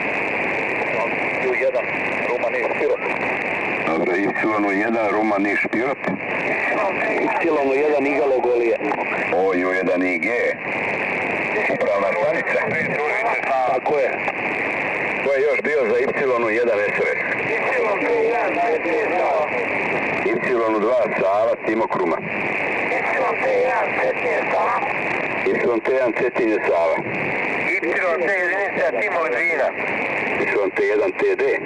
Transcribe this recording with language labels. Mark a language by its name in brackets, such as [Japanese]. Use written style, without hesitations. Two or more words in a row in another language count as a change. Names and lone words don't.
[Serbian] U1, Ruma Niš Pirot. Dobro, Y1 Ruma Niš Pirot. Y1 Igalo Golije. U1 IG. Upravna stanica. Tako je. Ko je još bio za Y1 SRS? Y2 Sava, Timok Ruma. Y1 Cetinje Sava. Y1 jedinica Timok Drina. Y1 TD.